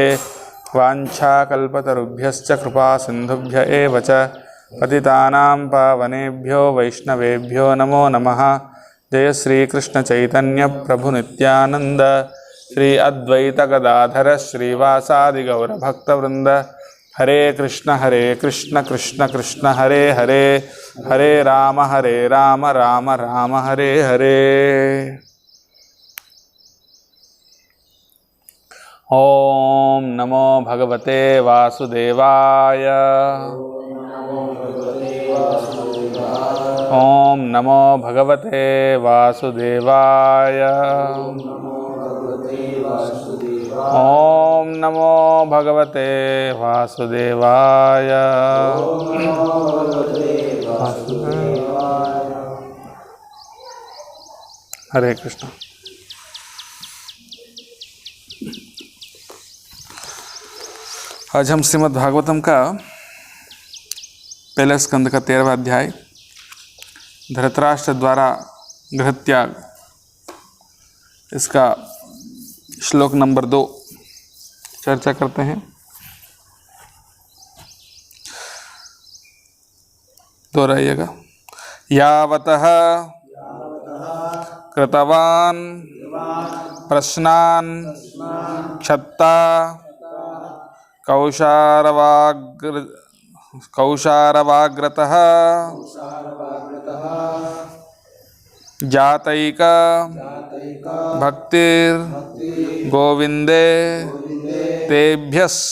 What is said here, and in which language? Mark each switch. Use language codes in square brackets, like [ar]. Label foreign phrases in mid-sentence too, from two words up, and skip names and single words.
[sa] वाञ्छाकल्पतरुभ्यश्च कृपा सिन्धुभ्य एव च पतितानां पावनेभ्यो वैष्णवेभ्यो नमो नमः। जय श्री कृष्ण चैतन्य प्रभु नित्यानंद श्री अद्वैत गदाधर श्रीवासादि गौर भक्तवृंद। हरे कृष्ण कृष्ण कृष्ण हरे हरे, हरे राम राम राम हरे हरे। ओम नमो भगवते वासुदेवाय। ओम नमो भगवते वासुदेवाय। ओम नमो भगवते वासुदेवाय। [hi] हरे कृष्ण। आज हम श्रीमद् भागवतम का पहले स्कंद का 13वां अध्याय धृतराष्ट्र द्वारा गृहत्याग, इसका श्लोक नंबर 2 चर्चा करते हैं। दोहराइएगा। [sa] यावतः कृतवान् प्रश्नान् क्षत्ता कौशारवाग्रतः जातैक भक्तिर् गोविंदे तेभ्यस्